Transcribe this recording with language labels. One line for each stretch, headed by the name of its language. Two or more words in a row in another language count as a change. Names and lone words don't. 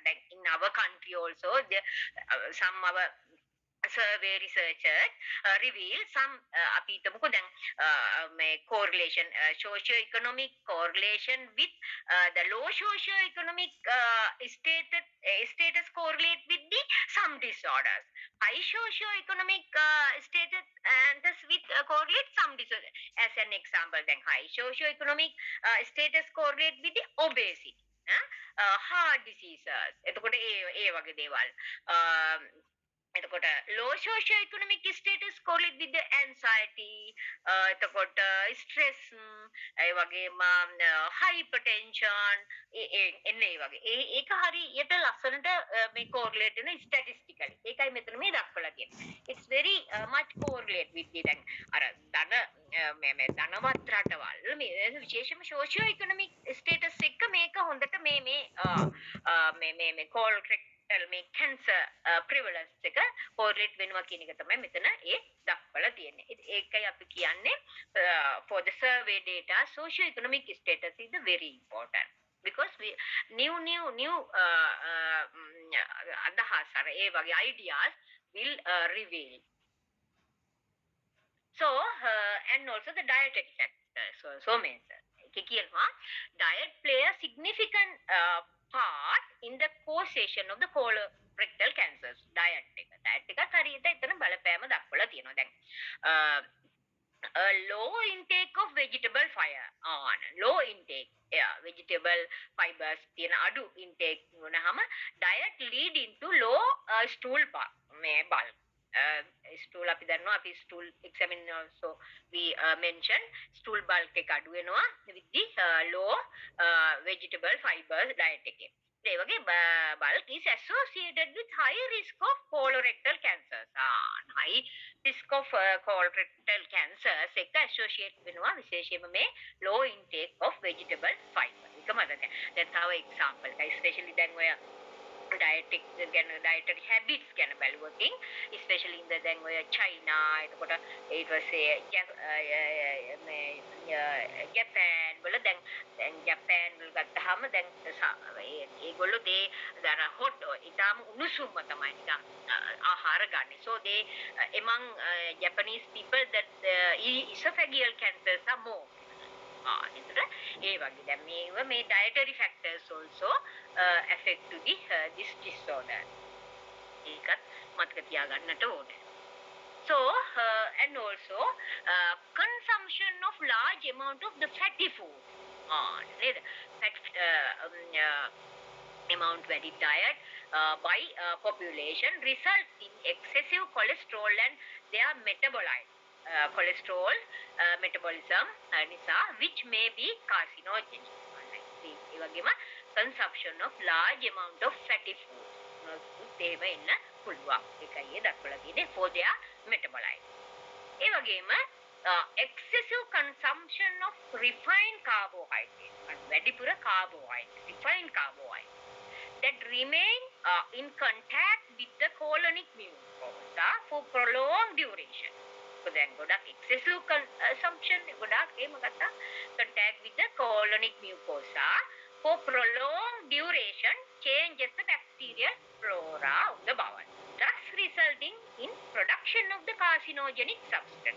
English: Like in our country also some our survey researchers reveal some correlation, socio-economic correlation with the low socio-economic status correlate with the some disorders. High socio-economic status and with correlate some disorders. As an example, then high socio-economic status correlate with the obesity. heart diseases.
Sinhala: එතකොට ඒ වගේ දේවල්. එතකොට
English: low socio-economic status correlate with the anxiety,
Sinhala: එතකොට stress, ඒ වගේම hypertension, එන්නේ ඒ වගේ. ඒක හරියට ලස්සනට මේ correlate වෙන statistically. ඒකයි මෙතන මේ දක්වලා තියෙන්නේ.
English: It's very much correlate with the
Sinhala: දැන් අර මේ ධනවත් රටවල් මේ විශේෂම
English: socio-economic status
Sinhala: එක මේක හොඳට මේ colorectal මේ
English: cancer prevalence
Sinhala: එක correlate වෙනවා කියන එක තමයි මෙතන ඒ දක්වලා තියෙන්නේ. ඒකයි අපි කියන්නේ
English: for the survey data socio-economic status is very important because we new
Sinhala: අදහස් අර ඒ වගේ
English: ideas will reveal. So and also the dietary factors so means diet play a significant part in the causation of the colorectal cancers.
Sinhala: diet එක හරියට එතන බලපෑම දක්වලා තියෙනවා.
English: දැන් a low intake of vegetable low intake vegetable fibers
Sinhala: තියෙන අඩු
English: intake වුණාම diet lead into low stool bulk. Stool
Sinhala: අපි දන්නවා අපි
English: stool examine also we mention stool bulk
Sinhala: එක අඩු වෙනවා
English: with the low vegetable fibers diet එකේ.
Sinhala: ඒ වගේ
English: bulk is associated with high risk of colorectal cancers. High risk of colorectal cancers එක associate
Sinhala: වෙනවා විශේෂයෙන්ම මේ
English: low intake of vegetable fiber.
Sinhala: ඒක මතක. දැන් තව example එකයි especially දැන් ඔය
English: dietary habits
Sinhala: ගැන බැලුවොතින්
English: especially in the
Sinhala: දැන් ඔය China එතකොට ඊට පස්සේ ජපාන් වල දැන් ජපාන් වල ගත්තාම දැන් ඒගොල්ලෝ දර hot ඊටාම උණුසුම තමයි නිකන් ආහාර ගන්න.
English: So they among Japanese people that esophageal cancers are more.
Sinhala: ඒ වගේ දැන් මේ
English: dietary factors also affect to this disorder.
Sinhala: ඒකත් මතක තියාගන්නට ඕනේ.
English: So and also consumption of large amount of the fatty food.
Sinhala: නේද?
English: Fat amount very diet by population results in excessive cholesterol and their metabolite. Cholesterol metabolism නිසා which may be carcinogenic.
Sinhala: ඒ වගේම
English: consumption of large amount of fatty food
Sinhala: එහෙම ඉන්න පුළුවන්. ඒකයි ඒ දක්වලා තියෙන්නේ
English: for their metabolite.
Sinhala: ඒ වගේම
English: excessive consumption of refined carbohydrates. වැඩිපුර carbohydrate, refined carbohydrate that remain in contact with the colonic mucosa for prolonged duration. So then excessive consumption contact with the colonic mucosa for prolonged duration changes the bacterial flora of the bowel, thus resulting in production of the carcinogenic substance.